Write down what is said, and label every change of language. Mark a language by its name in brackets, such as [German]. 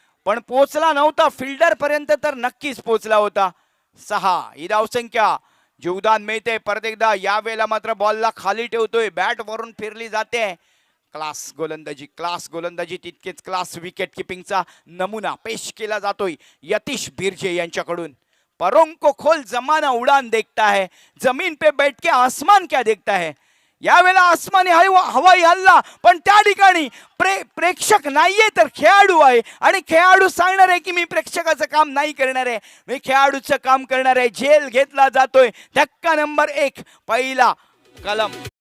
[Marathi] पण पोचला नव्हता फिल्डर पर्यंत तर नक्कीच पोचला होता. 6 ही धावसंख्या. जीवदान मिळते. परत एकदा यावेळेला मात्र बॉलला खाली ठेवतोय. बॅट वरून फिरली जाते. क्लास गोलंदाजी तितकेच क्लास विकेट किपिंगचा नमुना पेश केला जातोय यतीश बिर्जे यांच्याकडून. [Hindi] परों को खोल जमाना उडान देखता है, जमीन पे बैठ के आसमान क्या देखता है. [Marathi] यावेळेला आसमानी हवाई हल्ला, पण त्या ठिकाणी प्रेक्षक नाहीये तर खेळाडू आहे. आणि खेळाडू सांगणार आहे की मी प्रेक्षकाचं काम नाही करणार आहे, मी खेळाडूचं काम करणार आहे. झेल घेतला जातोय. धक्का नंबर 1 पहिला कलम.